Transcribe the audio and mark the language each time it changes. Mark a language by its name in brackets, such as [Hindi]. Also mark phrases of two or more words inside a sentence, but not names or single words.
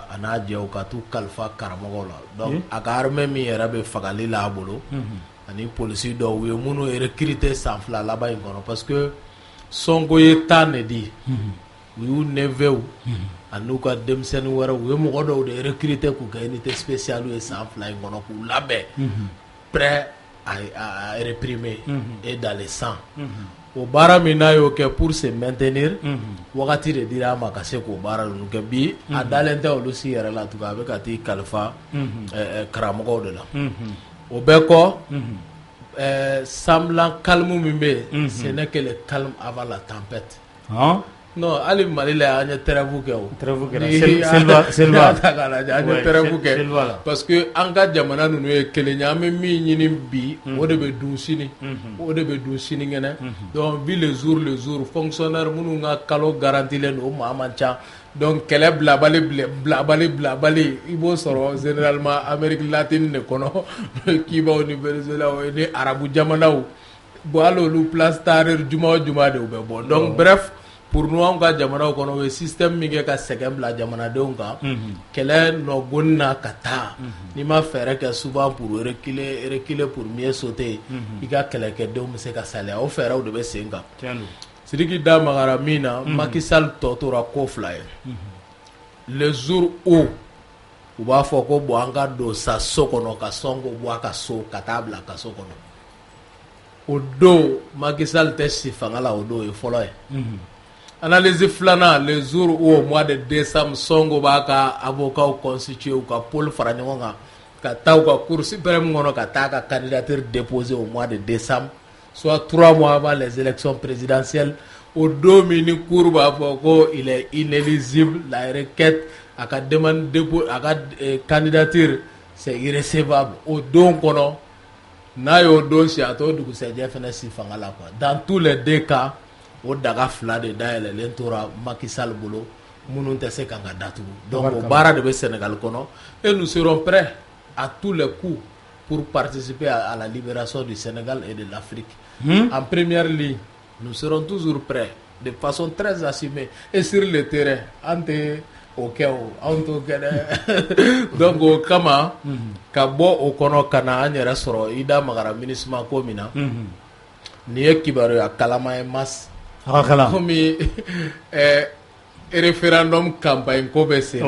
[Bambara] a n'a jɛw ka t'u kalifa karamɔgɔw la donc a ka armée min yɛrɛ bɛ fagali la a bolo ani polisi dɔw u ye minnu recruter san fila laban in kɔnɔ parce que Sonko ye temps de di u y'u neveux ani n'u ka denmisɛnnin wɛrɛw u ye mɔgɔ dɔw de recruter k'u kɛ [French] unité spéciale [Bambara] ye san fila in kɔnɔ k'u labɛn [French] prêt à réprimer et dans les sangs. [Bambara] O baara min n'a y'o kɛ [French] pour se maintenir [Bambara] wagati de dira a ma ka se k'o baara ninnu kɛ bi a dalen tɛ olu si yɛrɛ la tugun a bɛ ka t'i kalifa karamɔgɔw de la o bɛɛ kɔ [French] semblant calme [Bambara] min bɛ yen [French] ce n'est que le calme avant la tempête non [Bambara] hali Mali la an ye trêve kɛ o trêve kɛra Selva ta k'a lajɛ an ye trêve kɛ parce que an ka jamana ninnu ye kelen ye an bɛ min ɲini bi o de bɛ dun sini o de bɛ dun sini kɛnɛ donc bi [French] les jours fonctionnaire [Bambara] minnu ka kalo garantilen don o maa man ca donc kɛlɛ bilabali i b'o sɔrɔ généralement Amérique latine de kɔnɔ Cuba ni Venezuela ni arabu jamanaw bon hali olu place tarir juma o juma de u bɛ bɔ [French] donc bref pour nous [Bambara] an ka jamanaw kɔnɔ o ye système min kɛ ka sɛgɛn bila jamanadenw kan kɛlɛ nɔgɔnni na ka taa n'i ma fɛɛrɛ kɛ [French] souvent pour reculer pour mieux sauter [Bambara] i ka kɛlɛkɛdenw bɛ se ka saliya o fɛɛrɛw de bɛ sen kan Sidiki da magara min na Macky Sall tɔ tora ko fila ye [French] le jour où [Bambara] u b'a fɔ ko bon an ka don sa so kɔnɔ ka Sonko bɔ a ka so ka taa bila ka so kɔnɔ o do Macky Sall tɛ si fanga la o do ye fɔlɔ ye analyse filanan [French] les jours où au mois de décembre [Bambara] Sonko b'a ka [French] avocat constitué [Bambara] u ka pôle fara ɲɔgɔn kan ka taa u ka [French] cour suprême [Bambara] kɔnɔ ka taa ka [French] candidature déposer au mois de décembre soit 3 mois avant les élections présidentielles [Bambara] au don min ni cour b'a fɔ ko [French] il est inéligible la requête [Bambara] a ka [French] demande dépôt [Bambara] a ka [French] candidature c'est irrécevable [Bambara] au don kɔnɔ n'a y'o don si a t'o dugusɛjɛ fɛnɛ si fanga la [French] quoi dans tous les deux cas [Bambara] o daga fila de dayɛlɛlen tora Macky Sall bolo minnu tɛ se kan ka datugu donc o baara de bɛ Sénégal kɔnɔ [French] et nous serons prêts à tous les coups pour participer à la libération du Sénégal et de l'Afrique en première ligne nous serons toujours prêts de façon très assumée et sur le terrain [Bambara] an tɛ o kɛ o anw t'o kɛ dɛ donc o kama ka bɔ o kɔnɔ ka na an yɛrɛ sɔrɔ i da magara MINUSMA ko min na nin ye kibaruya kalama ye mas komi [French] référendum campagne [Bambara] ko bɛ sen na